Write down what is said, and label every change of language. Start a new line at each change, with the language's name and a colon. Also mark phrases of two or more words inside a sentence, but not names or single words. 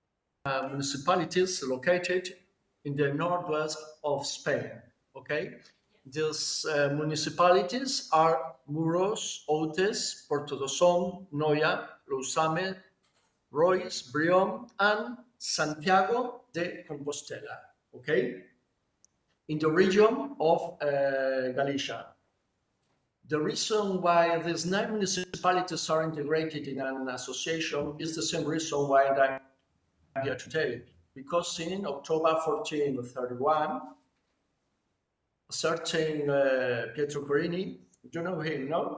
English: Municipalities located in the northwest of Spain, okay? These municipalities are Muros, Outes, Porto do Som, Noia, Lousame, Rois, Briom, and Santiago de Compostela, okay? In the region of Galicia. The reason why these 9 municipalities are integrated in an association is the same reason why I'm here today. Because in October 1431, a certain Pietro Querini, you know him, no?